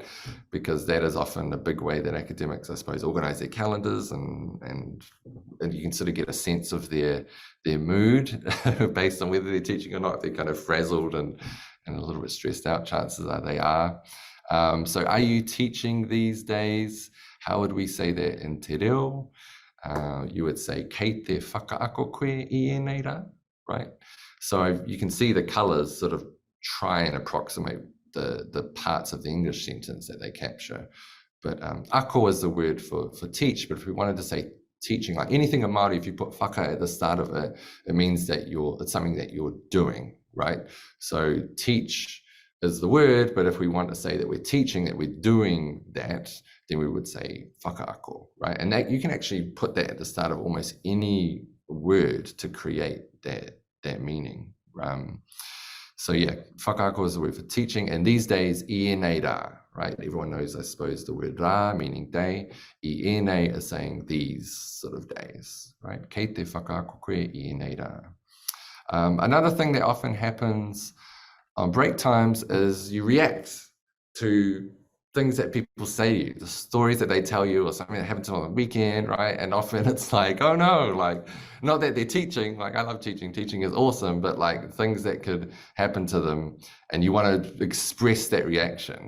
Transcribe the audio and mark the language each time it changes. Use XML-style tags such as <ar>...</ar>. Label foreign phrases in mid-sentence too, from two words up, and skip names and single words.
<en>Because that is often a big way that academics, I suppose, organize their calendars, and you can sort of get a sense of their mood based on whether they're teaching or not. If they're kind of frazzled and a little bit stressed out, chances are they are. So are you teaching these days? How would we say that in</en> <mi>te reo?</mi> <en>You would say,</en> <mi>kei te whakaako koe I ēnei rā,</mi> <en>right? So you can see the colors sort of try and approximate the parts of the English sentence that they capture. But ako is the word for teach, but if we wanted to say teaching, like anything in Māori, if you put whaka at the start of it, it means that it's something that you're doing, right? So teach is the word, but if we want to say that we're teaching, that we're doing that, then we would say whakaako, right? And that you can actually put that at the start of almost any word to create that meaning. So yeah, whakaako is the word for teaching, and these days,</en> <mi>I ēnei rā,</mi> <en>right? Everyone knows, I suppose, the word rā, meaning day.</en> <mi>I ēnei</mi> <en>is saying these sort of days, right?</en> <mi>Kei te whakaako koe I ēnei rā.</mi> <en>Another thing that often happens on break times is you react to things that people say to you, the stories that they tell you, or something that happened to them on the weekend, right? And often it's like, oh no, like, not that they're teaching, like I love teaching is awesome, but like things that could happen to them, and you want to express that reaction.</en>